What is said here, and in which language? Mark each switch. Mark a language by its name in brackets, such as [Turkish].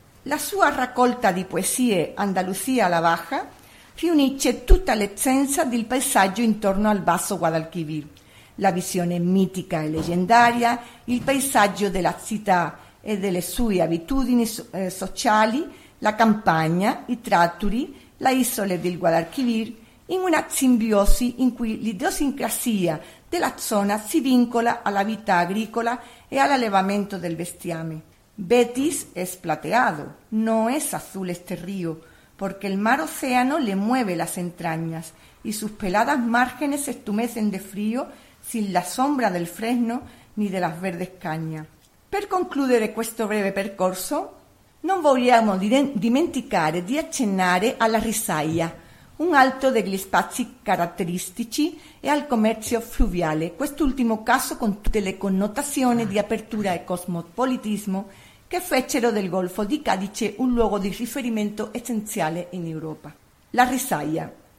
[Italian] La sua raccolta di poesie Andalusia alla Baja riunisce tutta l'essenza del paesaggio intorno al basso Guadalquivir, la visione mitica e leggendaria, il paesaggio della città e delle sue abitudini sociali, la campagna, i tratturi, la isola del Guadalquivir, in una simbiosi in cui l'idiosincrasia della zona si vincola alla vita agricola e all'allevamento del bestiame. [Spanish] Betis es plateado, no es azul este río, porque el mar océano le mueve las entrañas y sus peladas márgenes se estumecen de frío sin la sombra del fresno ni de las verdes cañas. [Italian] Per concludere questo breve percorso, non vogliamo dimenticare di accennare alla risaia, un altro degli spazi caratteristici, e al commercio fluviale, quest'ultimo caso con tutte le connotazioni di apertura e cosmopolitismo che fecero del Golfo di Cadice un luogo di riferimento essenziale in Europa. La risaia.